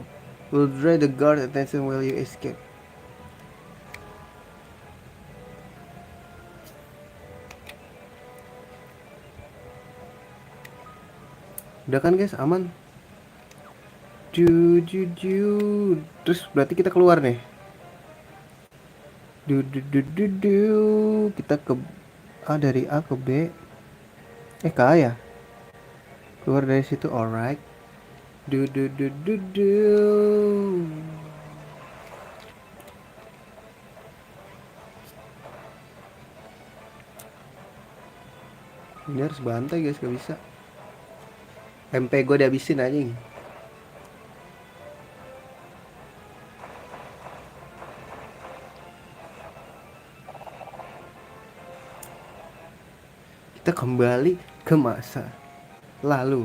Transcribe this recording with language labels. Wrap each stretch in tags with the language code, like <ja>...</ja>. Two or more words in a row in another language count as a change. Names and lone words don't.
<en>We'll draw the guard attention while you escape.</en> <id>Udah kan guys, aman. Ju ju ju. Terus berarti kita keluar nih. Du du du du du. Kita ke A, dari A ke B. Ke A ya. Keluar dari situ, alright. Du du du du du. Ini harus bantai guys, gak bisa. MP gue dihabisin anjing. Kita kembali ke masa lalu.</id>